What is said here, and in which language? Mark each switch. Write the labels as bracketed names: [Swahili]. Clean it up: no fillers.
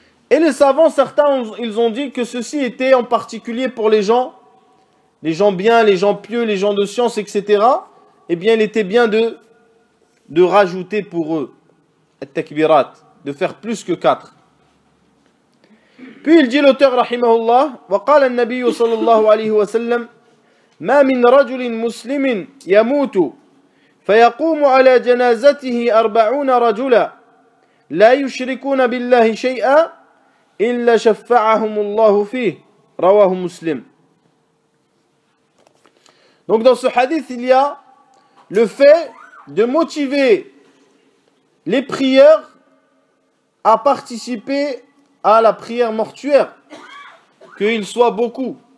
[French] Et les savants, certains, ils ont dit que ceci était en particulier pour les gens bien, les gens pieux, les gens de science, etc. Eh bien, il était bien de rajouter pour eux, al-takbirat, de faire plus que 4. Puis il dit l'auteur, rahimahullah, [Arabic] وقال النبي صلى الله عليه وسلم ما من رجل مسلم يموت فيقوم على جنازته 40 رجلا لا يشركون بالله شيئا إلا شفعهم الله فيه رواه مسلم. [French] Donc dans ce hadith, il y a le fait de motiver les prieurs à participer à la prière mortuaire, qu'ils soient beaucoup.